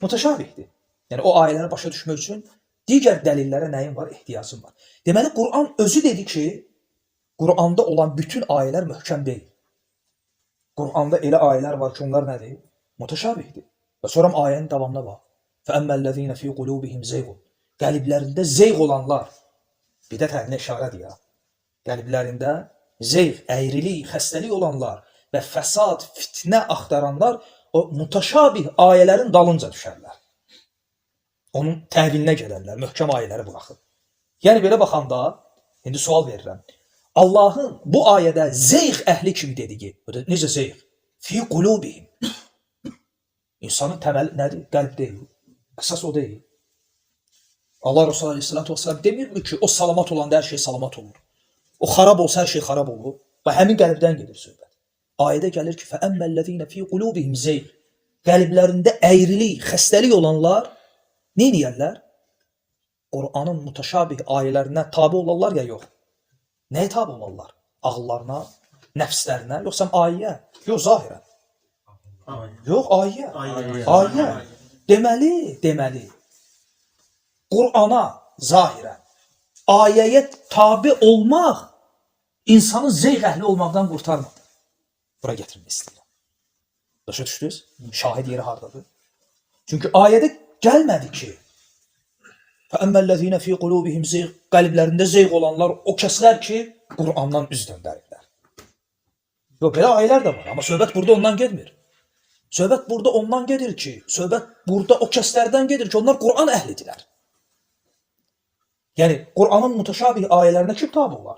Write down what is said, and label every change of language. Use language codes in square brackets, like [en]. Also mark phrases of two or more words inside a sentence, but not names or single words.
[az] Yəni o ayələri başa düşmək üçün digər dəlillərə nəyin var? Ehtiyacın var. Deməli, Quran özü dedi ki, Quranda olan bütün ayələr möhkəm deyil. Quranda elə ayələr var ki, onlar nədir? Mütəşabihdir. Və sonra ayənin davamına bax. [ar] فَأَمَّا فِي قُلُوبِهِمْ زَيْغٌ [az] Qəliblərində zeyğ olanlar, bidət əhlinə işarədir ya. Qəliblərində zeyğ, əyrilik, xəstəlik olanlar və fəsad, fitnə axtaranlar o mütəşabih ayələrin dalınca düşərlər. Onun təvilinə gedərlər, möhkəm ayələri buraxır. Yəni belə baxanda, indi sual verirəm. Allahın bu ayədə zeyğ əhli kimi dediyi, necə zeyğ? [ar] في قلوبهم. [az] İnsanın təməli nədir? Qəlb deyil. Əsas o deyil. Allah Resulü [ar] عليه الصلاة والسلام [az] demir mi ki, o salamat olanda hər şey salamat olur. O xarab olsa hər şey xarab olur. Və həmin qəlbdən gedir söhbət. Ayədə gəlir ki, [ar] فَأَمَّا الَّذ۪ينَ ف۪ي قُلُوبِهِمْ زَيْغ [az] Qəlblərində əyrilik, xəstəlik olanlar nə edirlər? Qur'anın mütəşabih ayələrinə tabi olarlar ya yox. Nəyə tabi olarlar? Ağıllarına, nəfslərinə, yoxsa ayəyə? Yox, zahirən. Yox, ayəyə. Ayəyə. Deməli, Qur'ana zahirən, ayəyə tabi olmaq insanı zeyğ əhli olmaqdan qurtarmadı. Bura gətirmək istəyirəm. Başa düşdünüz? Şahid yeri hardadır? Çünki ayədə gəlmədi ki, [ar] فَأَمَّا الَّذ۪ينَ ف۪ي قُلُوبِهِمْ زَيْغ [az] Qəlblərində zeyğ olanlar o kəslər ki, Qur'andan üz döndərirlər. Yox, belə ayələr də var, amma söhbət burada ondan getmir. Söhbət burada ondan gedir ki, söhbət burada o kəslərdən gedir ki, onlar Qur'an əhlidirlər. Yəni, Qur'anın mütəşabih ayələrinə kim tabi olar?